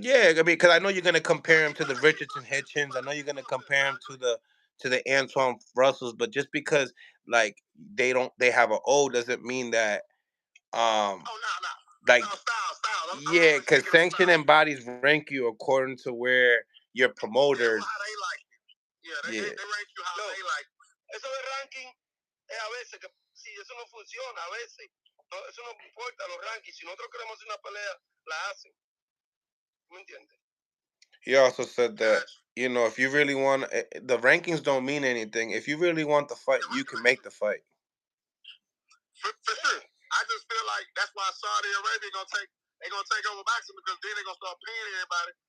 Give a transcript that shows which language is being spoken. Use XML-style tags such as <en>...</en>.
<en>Yeah, I mean, because I know you're gonna compare him to the Richardson Hitchens. I know you're gonna compare him to the Antoine Russells, but just because like they have an O doesn't mean that No. Like style. Yeah, because Sanction and Bodies rank you according to where your promoters. How they like you. They rank you how they like you.</en> <es>Eso de ranking es a veces que si eso no funciona, a veces eso no importa los rankings. Si nosotros queremos hacer una pelea, la hacen. ¿Me entiendes?</es> <en>He also said that, if you really want, the rankings don't mean anything. If you really want the fight, you can make the fight. For sure. I just feel like that's why Saudi Arabia gonna take over boxing, because then they're gonna start paying everybody.</en>